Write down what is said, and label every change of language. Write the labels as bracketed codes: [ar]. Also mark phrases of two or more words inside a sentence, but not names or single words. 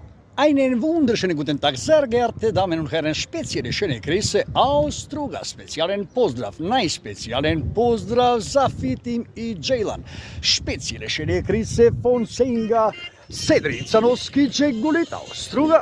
[de] Einen wunderschönen guten Tag, sehr geehrte Damen und Herren, spezielle schöne Grüße aus Struga, speziellen pozdrav, [hr] najspeziellen pozdrav za Fitim i Jaylan. [de] Spezielle schöne Grüße von Senga Sedricanovski Džegulit aus Struga.